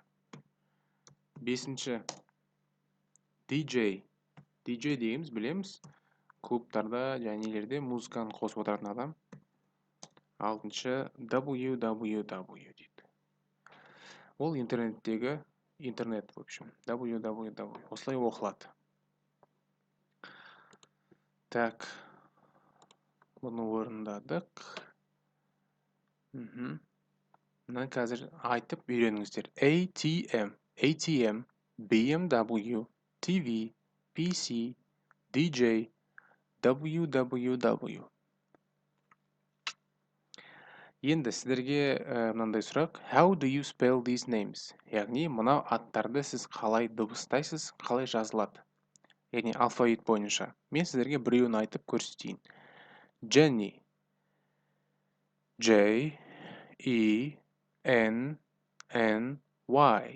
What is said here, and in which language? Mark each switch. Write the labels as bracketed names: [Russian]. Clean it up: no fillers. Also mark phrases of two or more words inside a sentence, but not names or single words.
[Kazakh] Бесінші DJ. DJ дегеніміз білеміз. Клубтарда, жәнелерде музыканы қосып отыратын адам. Алтыншы www дейді. Ол интернеттегі интернет, [Russian] в общем. [Kazakh] www. Осылай оқылады. Так. Бұны орындадық. Мына қазір айтып үйреніңіздер. ATM, BMW, TV, PC, DJ, www. Енді сіздерге мынандай сұрақ. [English] How do you spell these names? [Kazakh] Яғни, мына аттарды сіз қалай дыбыстайсыз, қалай жазылады? Яғни, алфавит бойынша. Мен сіздерге біреуін айтып көрсетейін. Jenny. J, E, N, N, Y.